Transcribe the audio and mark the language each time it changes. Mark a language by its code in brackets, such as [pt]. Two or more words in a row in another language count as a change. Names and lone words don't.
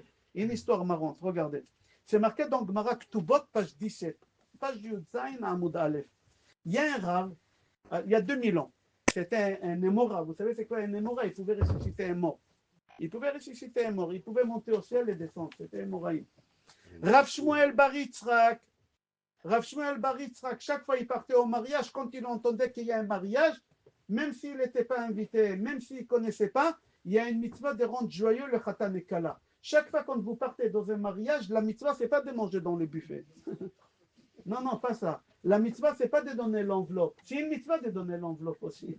[fr] Une histoire marrante, regardez. C'est marqué dans Gemara Ktubot, page 17, page [he] י״ז עמוד א. [fr] Il y a un rave, il y a 2000 ans. C'était un émora. Vous savez c'est quoi un émora? Il pouvait ressusciter un mort. Il pouvait ressusciter un mort. Il pouvait monter au ciel et descendre. C'était un émoraïm. Rav Shmuel Bar Yitzhak. Rav Shmuel Bar Yitzhak, chaque fois il partait au mariage, quand il entendait qu'il y a un mariage, même s'il n'était pas invité, même s'il ne connaissait pas, il y a une mitzvah de rendre joyeux le Khatan et Kala. Chaque fois quand vous partez dans un mariage, la mitzvah, ce n'est pas de manger dans le buffet. Non, pas ça. La mitzvah, ce n'est pas de donner l'enveloppe. C'est une mitzvah de donner l'enveloppe aussi.